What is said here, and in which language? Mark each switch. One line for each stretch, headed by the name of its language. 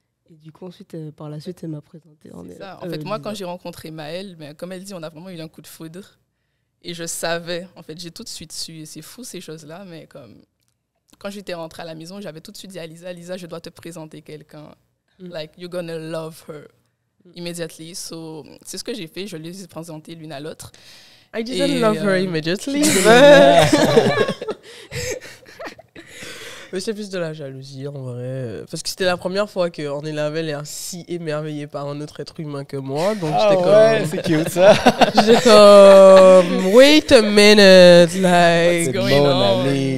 French: Et du coup, ensuite, par la suite, elle m'a présenté. Ça. En fait, moi, quand j'ai rencontré Maëlle, comme elle dit, on a vraiment eu un coup de foudre. Et je savais, en fait, j'ai tout de suite su. Et c'est fou, ces choses-là, mais quand j'étais rentrée à la maison, j'avais tout de suite dit à Lisa, je dois te présenter quelqu'un.
English: Like, you're gonna love her. Immediately.
French: So, c'est ce que j'ai fait. Je les ai présentés l'une à l'autre.
English: I didn't love her immediately.
French: Mais c'est plus de la jalousie, en vrai. Parce que c'était la première fois qu'on est l'air si émerveillé par un autre être humain que moi. Donc j'étais comme... c'est cute, ça. J'étais comme...
English: Wait a minute, like... What's going on?